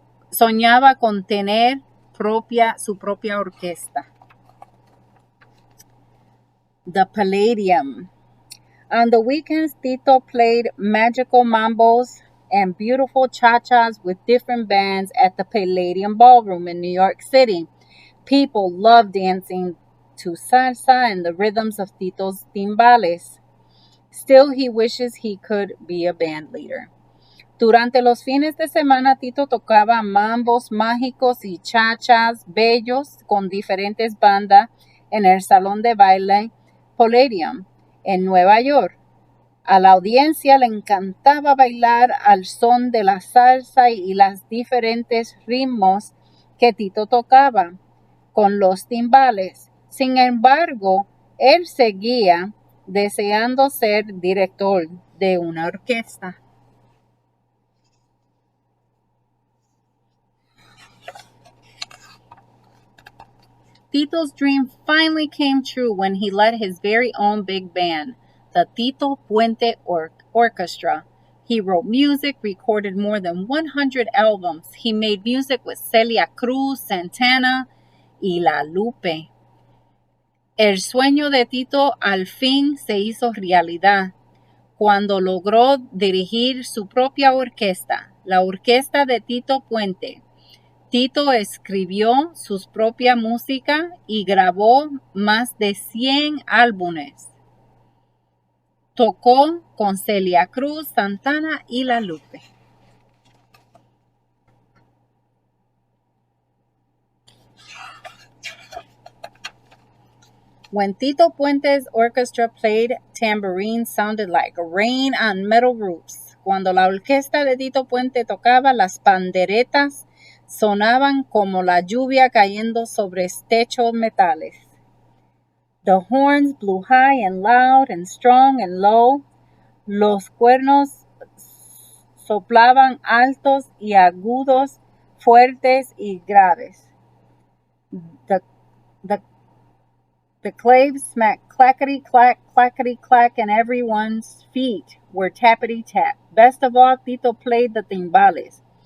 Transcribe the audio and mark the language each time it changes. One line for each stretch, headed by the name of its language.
Spanish: Soñaba con tener su propia orquesta.
English: The Palladium. On the weekends, Tito played magical mambos and beautiful cha-chas with different bands at the Palladium Ballroom in New York City. People loved dancing to salsa and the rhythms of Tito's timbales. Still, he wishes he could be a band leader.
Spanish: Durante los fines de semana, Tito tocaba mambos mágicos y cha-chas bellos con diferentes bandas en el salón de baile Palladium en Nueva York. A la audiencia le encantaba bailar al son de la salsa y los diferentes ritmos que Tito tocaba con los timbales. Sin embargo, él seguía deseando ser director de una orquesta.
English: Tito's dream finally came true when he led his very own big band, the Tito Puente Orchestra. He wrote music, recorded more than 100 albums. He made music with Celia Cruz, Santana y La Lupe.
Spanish: El sueño de Tito al fin se hizo realidad cuando logró dirigir su propia orquesta, la Orquesta de Tito Puente. Tito escribió su propia música y grabó más de 100 álbumes. Tocó con Celia Cruz, Santana y La Lupe.
English: When Tito Puente's orchestra played, tambourines sounded like rain on metal roofs.
Spanish: Cuando la orquesta de Tito Puente tocaba, las panderetas sonaban como la lluvia cayendo sobre techos metales.
English: The horns blew high and loud and strong and low.
Spanish: Los cuernos soplaban altos y agudos, fuertes y graves.
English: The claves smacked clackety clack, and everyone's feet were tappity tap. Best of all, Tito played the timbales.